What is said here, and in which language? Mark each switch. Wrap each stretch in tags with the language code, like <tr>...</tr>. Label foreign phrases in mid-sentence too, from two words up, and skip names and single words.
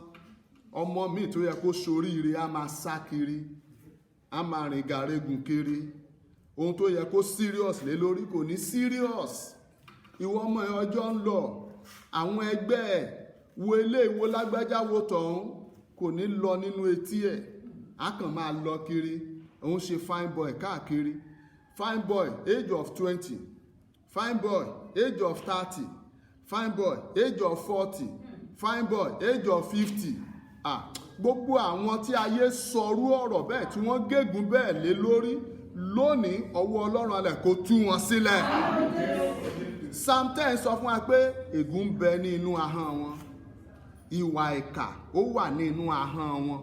<yo>Ọmọ míì tó yẹ kó ṣoríire á máa sá kiri, á máa rìn gàrégùn kiri. Ohun tó yẹ kó serious lé lórí kò ní serious. Ìwọ ọmọ ẹ, ọjọ́ ń lọ, àwọn ẹgbẹ́ ẹ̀ wo ilé ìwo lágbájá wo tọ̀hún, kò ní lọ nínú etí ẹ̀, á kàn máa lọ kiri. Òun ṣe</yo> <en>fine boy káàkiri, fine boy age of 20, fine boy age of 30, fine boy age of 40, fine boy age of 50.</en> <yo>Gbogbo àwọn tí ayé sọrú ọ̀rọ̀ bẹ́ẹ̀ tí wọ́n gégùn bẹ́ẹ̀ lé lórí lónìí ọwọ́ Ọlọ́run alẹ̀ kó tú wọn sílẹ̀. Psalm 10 sọ fún wa pé ègún ń bẹ ní inú ahọ́n wọn, ìwà ìkà ó wà ní inú ahọ́n wọn.</yo>